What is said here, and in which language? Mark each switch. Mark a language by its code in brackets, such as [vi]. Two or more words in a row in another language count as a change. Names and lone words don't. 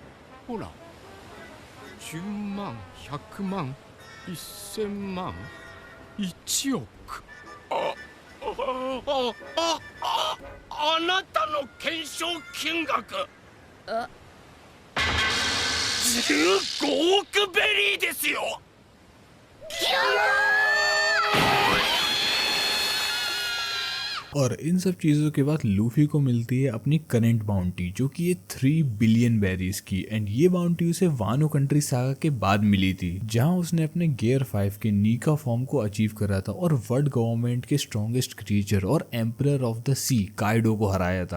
[ja] ほら、10万、100万、1000万、1億。あなたの懸賞金額15億ベリーですよ。 [hi] और इन सब चीज़ों के बाद लूफी को मिलती है अपनी [en] current bounty [hi] जो कि है 3 [en] billion berries [hi] की। एंड ये बाउंटी उसे वानो कंट्री सागा के बाद मिली थी जहां उसने अपने गियर 5 के नीका फॉर्म को अचीव करा था और वर्ल्ड गवर्नमेंट के [en] strongest creature [hi] और [en] emperor of the sea [hi] काइडो को हराया था।